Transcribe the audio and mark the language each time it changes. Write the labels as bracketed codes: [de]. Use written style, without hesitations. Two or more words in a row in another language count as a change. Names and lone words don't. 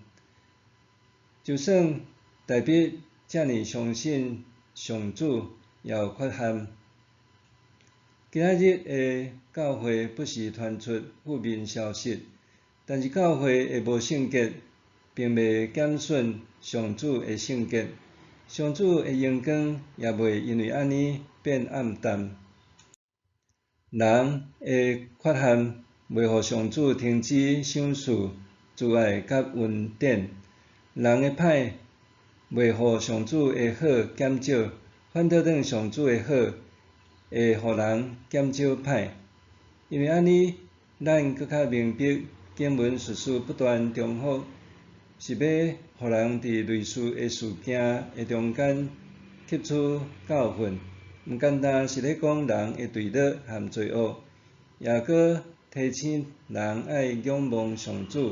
[nan] 就算代表遮尔相信上主，也有缺陷。今仔日的教会不时传出负面消息，但是教会的无圣洁，并未减损上主的圣洁，上主的荣光也袂因为安尼变暗淡。人的缺陷袂互上主停止赏赐慈爱甲恩典，人的歹袂互上主的好减少，反倒转上主的好会互人减少歹。因为安尼，咱搁较明白经文叙事不断重复，是要互人伫类似的事件的中间吸取教训。毋单单是咧讲人的堕落和罪恶，也搁提醒人爱仰望上主。